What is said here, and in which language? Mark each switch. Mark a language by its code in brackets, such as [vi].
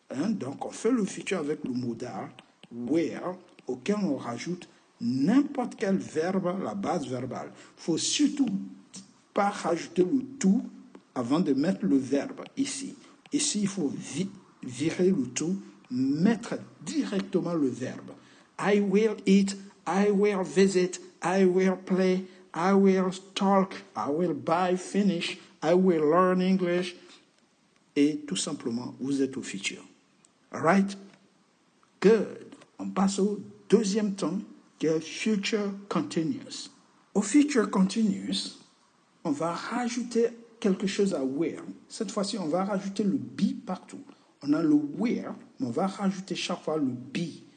[fr] Donc, on fait le futur avec le modal will, auquel on rajoute n'importe quel verbe, la base verbale. Il ne faut surtout pas rajouter le tout avant de mettre le verbe ici. Ici, il faut virer le tout, mettre directement le verbe. [en] I will eat, I will visit, I will play, I will talk, I will buy, finish, I will learn English. [fr] Et tout simplement, vous êtes au futur. [en] All right? Good. [fr] On passe au deuxième temps, qui est future continuous. Au future continuous, on va rajouter quelque chose à will. Cette fois-ci, on va rajouter le be partout. On a le will, mais on va rajouter chaque fois le be.